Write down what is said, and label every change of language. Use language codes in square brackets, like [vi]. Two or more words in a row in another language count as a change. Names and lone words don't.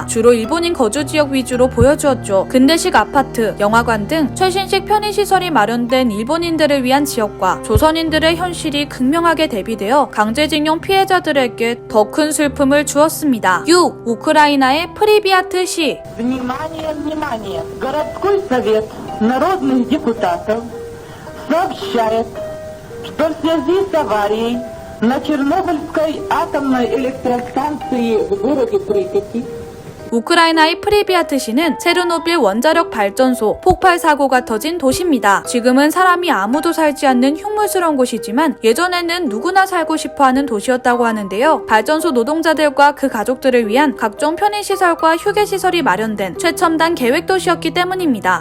[ko] 주로 일본인 거주 지역 위주로 보여주었죠. 근대식 아파트, 영화관 등 최신식 편의시설이 마련된 일본인들을 위한 지역과 조선인들의 현실이 극명하게 대비되어 강제징용 피해자들에게 더 큰 슬픔을 주었습니다. 6. 우크라이나의 프리비아트 시. [ru] Внимание, внимание! Городской совет народных депутатов сообщает, что в связи с аварией на Чернобыльской атомной электростанции в городе Припяти [ko] 우크라이나의 프리비아트시는 체르노빌 원자력 발전소 폭발 사고가 터진 도시입니다. 지금은 사람이 아무도 살지 않는 흉물스러운 곳이지만 예전에는 누구나 살고 싶어하는 도시였다고 하는데요. 발전소 노동자들과 그 가족들을 위한 각종 편의시설과 휴게시설이 마련된 최첨단 계획도시였기 때문입니다.